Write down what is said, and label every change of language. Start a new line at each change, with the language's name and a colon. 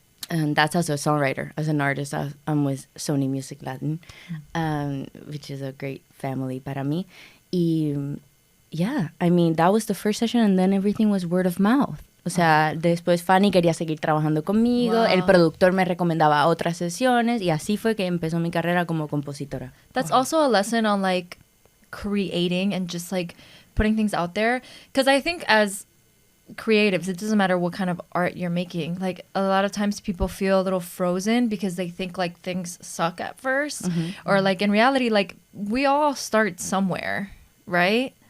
English: And that's as a songwriter. As an artist, I'm with Sony Music Latin, which is a great family
Spanish: para mí.
English: Y yeah, I mean, that was the first session, and then everything was word of mouth.
Spanish: O sea, después Fanny quería seguir trabajando conmigo, wow. El productor me recomendaba otras sesiones y así fue que empezó mi carrera como compositora.
English: That's also a lesson on like creating and just like putting things out there. Because I think as creatives, it doesn't matter what kind of art you're making. Like a lot of times people feel a little frozen because they think like things suck at first. Mm-hmm. Or like in reality, like we all start somewhere, right?